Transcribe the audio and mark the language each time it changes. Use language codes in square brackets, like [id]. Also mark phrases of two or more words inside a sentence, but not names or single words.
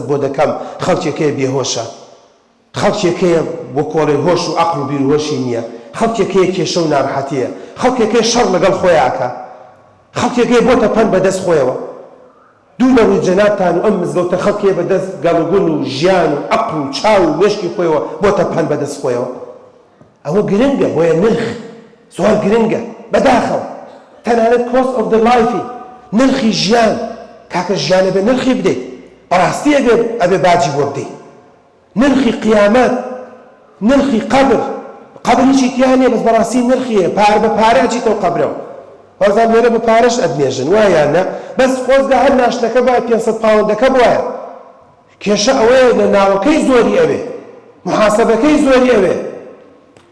[ckb] بۆ دەکەم خەڵکێکەیە بێهۆشە خەڵکێکەیە بۆ کۆڵێ هۆش و عەقڵ و بیر و هۆشی نییە خەڵکێکەیە کێشە و ناڕەحەتیە خەڵکێکەیە شەڕ لەگەڵ خۆیاکە خەڵکێکەیە بۆتە پەن بەدەست خۆیەوە دوو لەوەی جەنابتان و ئەم مزگەوتە خەڵکێ بەدەست گەڵوگون و ژیان و عەقڵ و چاو و مێشکی خۆیەوە بۆتە پەن بەدەست خۆیەوە ئەوە گرنگە بۆیە نرخ زۆر گرنگە بەداخەوە تەنانەت [en] cost of the life [ckb] نرخی ژیان کاکە ژیانە بێ نرخی بدەیت بەڕاستی ئەبێ باجی بۆ بدەیت نرخی قیامەت نرخی قەبر هیچی تیان نییە بەس بەڕاستی نرخیە پارە بە پارە ئەچیتەوە قەبرەوە وەزان لێرە بە پارەش ئەدمێژن وایانە بەس خۆزگە هەر ناشتەکە بایە 500 پاوەندەکە بواە کێشە ئەوەیە لە ناوەکەی زۆری ئەوێ محاسەبەکەی زۆری ئەوێ